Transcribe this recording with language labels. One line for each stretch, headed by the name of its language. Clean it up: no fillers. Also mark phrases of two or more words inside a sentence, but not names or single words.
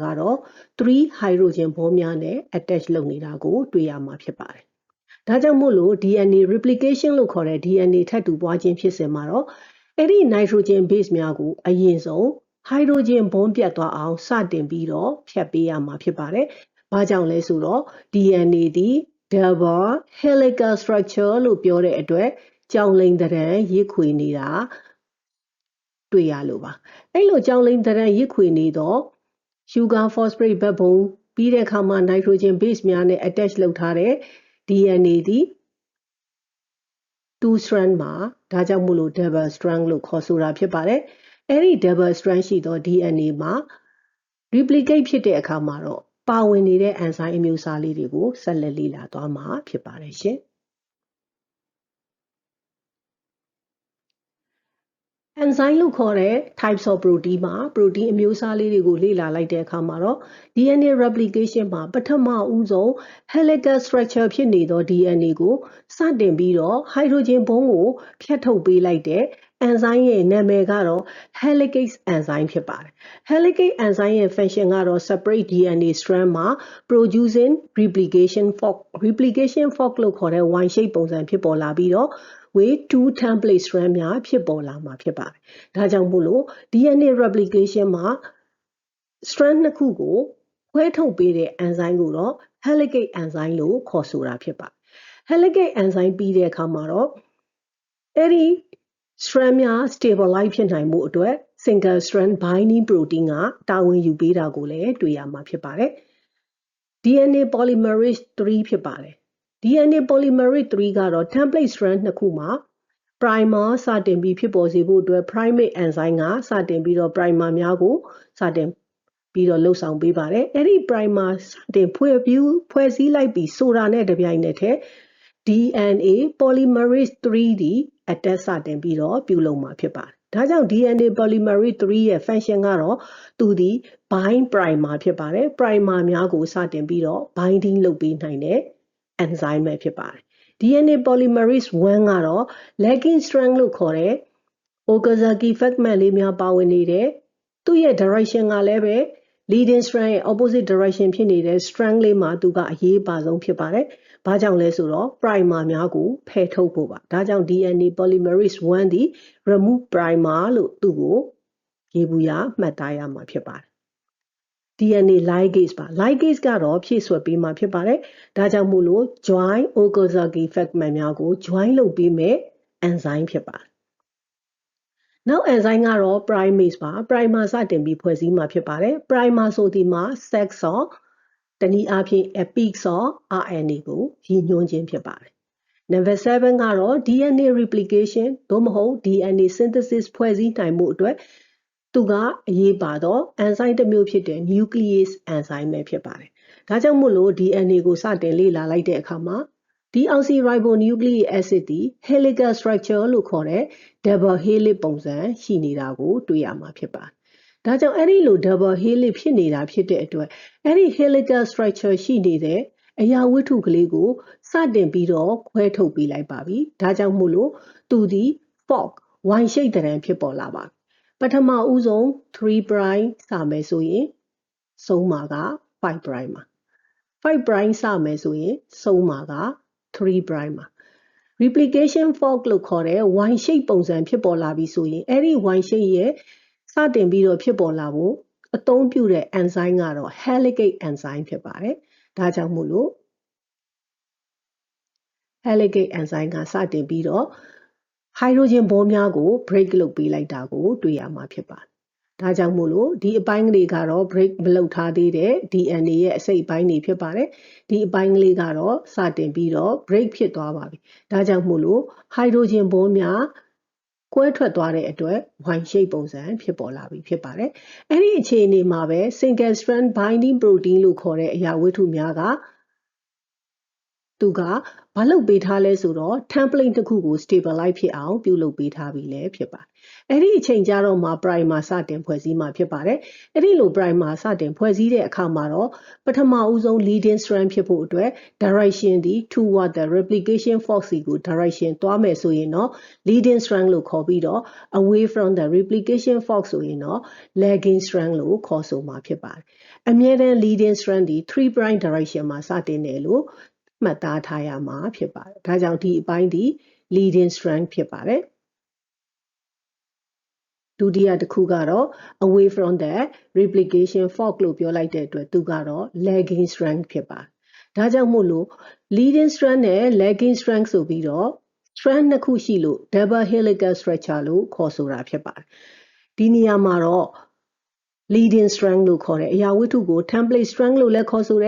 Burmese: ကတော့3
English: hydrogen bond
Burmese: များနဲ့ attach လုပ်နေတာကိုတွေ့ရမှာဖြစ်ပါတယ်။ဒါကြောင့်မို့လို့
English: DNA replication
Burmese: လို့ခေါ်တဲ့ DNA ထပ်တူ ပွားခြင်းဖြစ်စဉ်မှာတော့အဲ့ဒီ
English: nitrogen base
Burmese: များကိုအရင်ဆုံး
English: hydrogen bond
Burmese: ပြတ်သွားအောင်စတင်ပြီးတော့ဖြတ်ပေးရမှာဖြစ်ပါတယ်။ဘာကြောင့်လဲဆိုတော့ DNA သည်
English: double helical structure
Burmese: လို့ပြောတဲ့အတွက်ကြောင်လိမ်သဏ္ဍာန်ရစ်ခွေနေတာတွေ့ရလို့ပါ။အဲ့လိုကြောင်လိမ်သဏ္ဍာန်ရစ်ခွေနေတော့
English: sugar phosphate backbone
Burmese: ပြီးတဲ့အခါမှာ
English: nitrogen base
Burmese: များနဲ့ attach လုပ်ထားတဲ့ DNA သည် 2 strand မှာဒါကြောင့်မို့လို့
English: double strand
Burmese: လို့ခေါ်ဆိုတာဖြစ်ပါတယ်။အဲ့ဒီ
English: double strand
Burmese: ရှိသော DNA မှာ replicate ဖြစ်တဲ့အခါမှာတော့ပါဝင်နေတဲ့ enzyme အမျိုးအစားလေးတွေကိုဆက်လက်လေ့လာသွားမှာဖြစ်ပါတယ်ရှင်။ enzyme လို့ခေါ်တဲ့
English: types of protein
Burmese: မှာ protein အမျိုးအစားလေးတွေကိုလေ့လာလိုက်တဲ့အခါမှာတော့
English: DNA replication
Burmese: မှာပထမဦးဆုံး
English: helical structure
Burmese: ဖြစ်နေသော DNA ကိုစတင်ပြီးတော့
English: hydrogen bond
Burmese: ကိုဖြတ်ထုတ်ပေးလိုက်တဲ့ enzyme ရဲ့နာမည်ကတော့
English: helicase enzyme
Burmese: ဖြစ်ပါတယ်။
English: helicase enzyme
Burmese: ရဲ့ function ကတော့
English: separate DNA strand
Burmese: မှာ
English: producing replication
Burmese: fork လို့ခေါ်တဲ့
English: Y shape
Burmese: ပုံစံဖြစ်ပေါ်လာပြီးတော့
English: with 2 template strand
Burmese: များဖြစ်ပေါ်လာမှာဖြစ်ပါတယ်။ဒါကြောင့်မို့လို့
English: DNA replication
Burmese: မှာ strand နှစ်ခုကို ခွဲထုတ်ပေးတဲ့ enzyme ကိုတော့
English: helicase enzyme
Burmese: လို့ခေါ်ဆိုတာဖြစ်ပါတယ်။
English: helicase enzyme
Burmese: ပြီးတဲ့အခါမှာတော့အဲ့ဒီ strand များ stabilize ဖြစ်နိုင်မှုအတွက်
English: single strand binding protein
Burmese: ကတာဝန်ယူပေးတာကိုလည်းတွေ့ရမှာဖြစ်ပါတယ်။
English: DNA polymerase 3
Burmese: ဖြစ်ပါတယ်။
English: DNA polymerase 3
Burmese: ကတော့
English: template strand
Burmese: နှစ်ခုမှာ primer စတင်ပြီးဖြစ်ပေါ်စေဖို့အတွက်
English: primate enzyme
Burmese: ကစတင်ပြီးတော့ primer များကိုစတင်ပြီးတော့လှုပ်ဆောင်ပေးပါတယ်။အဲ့ဒီ primer စတင်ဖွဲ့စည်းလိုက်ပြီးဆိုတာနဲ့တပြိုင်နက်တည်း
English: DNA polymerase 3
Burmese: ဒီအတက်စတင်ပြီးတော့ပြုလုပ်မှာဖြစ်ပါတယ်။ဒါကြောင့်
English: DNA polymerase 3
Burmese: ရဲ့ function ကတော့သူဒီ
English: bind primer
Burmese: ဖြစ်ပါတယ်။ primer များကိုစတင်ပြီးတော့ binding လုပ်ပေးနိုင်တဲ့ enzyme ပဲဖြစ်ပါတယ်။
English: DNA polymerase 1
Burmese: ကတော့
English: lagging strand
Burmese: လို့ခေါ်တဲ့
English: Okazaki fragment
Burmese: လေးများပါဝင်နေတဲ့သူ့ရဲ့ direction ကလည်းပဲ
English: leading strand
Burmese: ရဲ့
English: opposite direction
Burmese: ဖြစ်နေတဲ့ strand လေးမှာသူကအရေးပါဆုံးဖြစ်ပါတယ်။ဘာကြောင့်လဲ ဆိုတော့ primer များကိုဖယ်ထုတ်ဖို့ပါ။ဒါကြောင့်
English: DNA polymerase 1
Burmese: သည်
English: remove primer
Burmese: လို့သူ့ကိုရေးဘူးရမှတ်သားရမှာဖြစ်ပါတယ်။
English: DNA ligase
Burmese: ပါ ligase ကတော့ဖြည့်ဆွတ်ပေးမှာဖြစ်ပါတယ်။ဒါကြောင့်မို့လို့
English: join Okazaki fragment
Burmese: များကို join လုပ်ပေးမဲ့ enzyme ဖြစ်ပါတယ်။နောက် enzyme ကတော့ primase ပါ primer စတင် ပြီးဖွဲ့စည်းမှာဖြစ်ပါတယ်။ primer ဆိုဒီမှာ
English: sex or
Burmese: တနည်းအားဖြင့်
English: epics or RNA
Burmese: ကိုရည်ညွှန်းခြင်းဖြစ်ပါတယ်။
English: Number 7
Burmese: ကတော့
English: DNA replication
Burmese: သို့မဟုတ်
English: DNA synthesis
Burmese: ဖွဲ့စည်းနိုင်မှုအတွက်သူကအရေးပါတော့ enzyme တစ်မျိုးဖြစ်တဲ့ nuclease enzyme ပဲဖြစ်ပါတယ်။ဒါကြောင့်မို့လို့ DNA ကိုစတင်လေ့လာလိုက်တဲ့အခါမှာ
English: deoxyribonucleic acid
Burmese: သည်
English: helical structure
Burmese: လို့ခေါ်တဲ့
English: double helix
Burmese: ပုံစံရှိနေတာကိုတွေ့ရမှာဖြစ်ပါတယ်။ ဒါကြောင့်အဲ့ဒီလို
English: double helix
Burmese: ဖြစ်နေတာဖြစ်တဲ့အတွက်အဲ့ဒီ
English: helical structure
Burmese: ရှိနေတဲ့အရာဝတ္ထုကလေးကိုစတင်ပြီးတော့ခွဲ ထုတ်ပေးလိုက်ပါပြီ။ဒါကြောင့်မို့လို့သူဒီ
English: fork Y shape
Burmese: သဏ္ဍာန်ဖြစ်ပေါ်လာပါပြီ။ပထမဦးဆုံး
English: 3 prime
Burmese: စမယ်ဆိုရင်ဆုံးမှာက
English: 5 prime
Burmese: မှာ
English: 5 prime
Burmese: စမယ်ဆိုရင်ဆုံးမှာက
English: 3 prime
Burmese: မှာ
English: replication fork
Burmese: လို့ခေါ်တဲ့
English: Y shape
Burmese: ပုံစံဖြစ်ပေါ်လာပြီဆိုရင်အဲ့ဒီ
English: Y shape
Burmese: ရဲ့စတင်ပြီးတော့ဖြစ်ပေါ်လာဖို့အသုံးပြုတဲ့ enzyme ကတော့
English: helicase enzyme
Burmese: ဖြစ်ပါတယ်။ဒါကြောင့်မို့လို့
English: helicase enzyme
Burmese: ကစတင်ပြီးတော့
English: hydrogen bond
Burmese: များကို break လုပ်ပေးလိုက်တာကိုတွေ့ရမှာဖြစ်ပါတယ်ဒါကြောင့်မို့လို့ဒီအပိုင်းကလေးကတော့ break မလုပ်ထားသေးတဲ့ DNA ရဲ့အစိတ်အပိုင်းတွေဖြစ်ပါတယ်။ဒီအပိုင်းကလေးကတော့စတင်ပြီးတော့ break ဖြစ်သွားပါပြီ။ဒါကြောင့် မို့လို့
English: hydrogen bond
Burmese: များကွဲထွက်သွားတဲ့အတွက်
English: Y shape
Burmese: ပုံစံဖြစ်ပေါ်လာပြီဖြစ်ပါတယ်။အဲ့ဒီအခြေအနေမှာပဲ
English: single strand binding protein
Burmese: လို့ခေါ်တဲ့အရာဝတ္ထုများကသူကဘာ လုပ်ပေးထားလဲဆိုတော့ template တစ်ခုကို stabilize ဖြစ်အောင်ပြုလုပ်ပေးထားပြီလဲဖြစ်ပါတယ်။အဲ့ဒီအချိန်ကျတော့မှ primer စတင်ဖွဲ့စ ည်းမှာဖြစ်ပါတယ်။အဲ့ဒီလို primer စတင်ဖွဲ့စည်းတဲ့အခါမှာတော့ပထမဦးဆုံး
English: leading strand
Burmese: ဖြစ်ဖို့အတွက် direction ဒီ
English: toward the replication fork
Burmese: စီကို direction သွားမယ်ဆိုရင်တော့
English: leading strand
Burmese: လို့ခေါ်ပြီးတော့
English: away from the replication fork
Burmese: ဆိုရင်တော့
English: lagging strand
Burmese: လို့ခေါ်ဆိုမှာဖြစ်ပါတယ်။အမြဲတမ်း
English: leading strand
Burmese: ဒီ 3' direction မှာစတင်တယ်လို့မှတ်သားထားရမှာဖြစ်ပါတယ်။ဒါကြောင့်ဒီအပိုင်းဒီ
English: leading strand
Burmese: ဖြစ်ပါတယ် ။ဒုတိယတစ်ခုကတော့
English: away from the replication fork
Burmese: လို့ပြောလိုက်တဲ့အတွက်သူကတော့
English: lagging strand
Burmese: ဖြစ်ပါတယ်။ဒါကြောင့်မို့လို့
English: leading strand
Burmese: နဲ့
English: lagging strand
Burmese: ဆိုပြီးတော့ strand နှစ်ခုရှိ လို့
English: double helical structure
Burmese: လို့ခေါ်ဆိုတာဖြစ်ပါတယ်။ဒီနေရာမှာတော့
English: leading strand
Burmese: လို့ခေါ်တဲ့အရာဝတ္ထုကို
English: template strand
Burmese: လို့လည်းခေါ်ဆိုတယ်